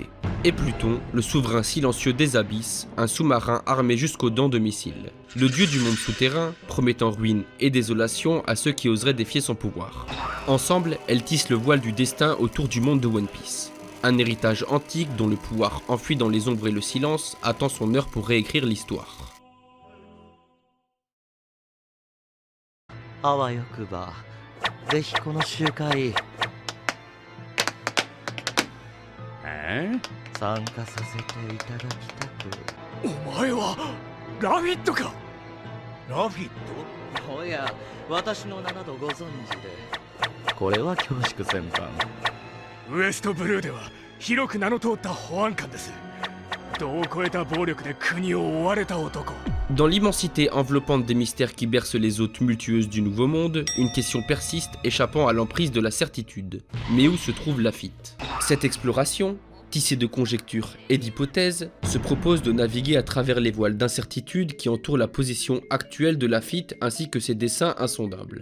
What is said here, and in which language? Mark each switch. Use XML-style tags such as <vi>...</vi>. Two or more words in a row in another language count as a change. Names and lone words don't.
<fr>Et Pluton, le souverain silencieux des abysses, un sous-marin armé jusqu'aux dents de missiles. Le dieu du monde souterrain, promettant ruine et désolation à ceux qui oseraient défier son pouvoir. Ensemble, elles tissent le voile du destin autour du monde de One Piece. Un héritage antique dont le pouvoir enfui dans les ombres et le silence attend son heure pour réécrire l'histoire.</fr> <ja>あわよくばぜひこの集会参加させていただきたく。お前はラフィットか。ラフィッおや、私の名などご存知で。これは恐縮先般。ウエストブルーでは広く名の通った保安官です。度を超えた暴力で国を追われた男。</ja> <fr>Dans l'immensité enveloppante des mystères qui bercent les eaux tumultueuses du Nouveau Monde, une question persiste échappant à l'emprise de la certitude. Mais où se trouve Lafitte ? Cette exploration, tissée de conjectures et d'hypothèses, se propose de naviguer à travers les voiles d'incertitude qui entourent la position actuelle de Lafitte ainsi que ses dessins insondables.</fr>